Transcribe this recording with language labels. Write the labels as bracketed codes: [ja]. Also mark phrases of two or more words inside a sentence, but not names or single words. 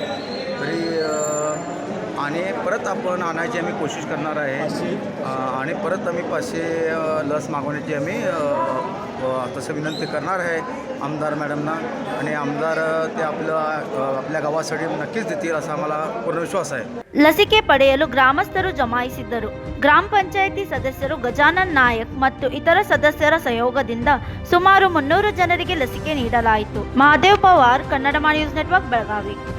[mr] तरी आणि परत आपण आणायची आम्ही कोशिश करणार आहे आणि परत आम्ही 500 लस मागवण्याची आम्ही तसं विनंती करणार आहे आमदार मॅडमना. आणि आमदार ते आपल्या गावासाठी नक्कीच देतील असा आम्हाला पूर्ण विश्वास आहे. [kn] ಲಸಿಕೆ ಪಡೆಯಲು ಗ್ರಾಮಸ್ಥರು ಜಮಾಯಿಸಿದ್ದರು. ಗ್ರಾಮ ಪಂಚಾಯಿತಿ ಸದಸ್ಯರು ಗಜಾನನ್ ನಾಯಕ್ ಮತ್ತು ಇತರ ಸದಸ್ಯರ ಸಹಯೋಗದಿಂದ ಸುಮಾರು 300 ಜನರಿಗೆ ಲಸಿಕೆ ನೀಡಲಾಯಿತು. ಮಹಾದೇವ್ ಪವಾರ್, ಕನ್ನಡಮ ನ್ಯೂಸ್ ನೆಟ್ವರ್ಕ್, ಬೆಳಗಾವಿ.